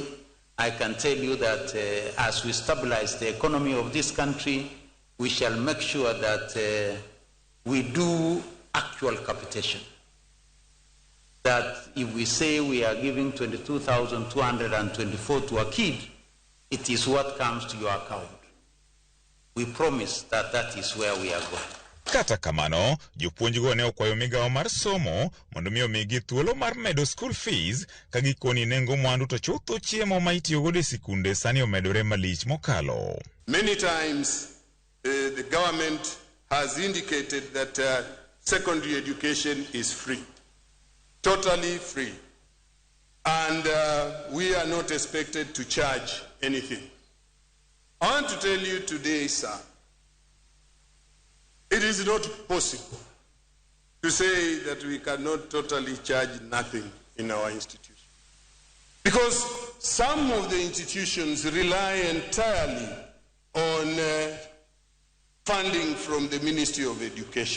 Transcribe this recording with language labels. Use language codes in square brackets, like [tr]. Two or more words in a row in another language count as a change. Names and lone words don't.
[en] I can tell you that as we stabilize the economy of this country, we shall make sure that we do actual capitation. That if we say we are giving 22,224 to a kid, it is what comes to your account. We promise that that is where we are going. [luo] Kata kamano, jopuonj go ne okwayo migao mar somo mondo mi omigi thuolo mar medo [en] school fees [luo] ka gikoni nengo mwandu to chutho chiemo ma itiyogo e sikunde sani omedore malich mokalo. [en] Many times the government has indicated that secondary education is free, totally free, and we are not expected to charge anything. I want to tell you today, sir, it is not possible to say that we cannot totally charge nothing in our institution, because some of the institutions rely entirely on funding from the Ministry of Education.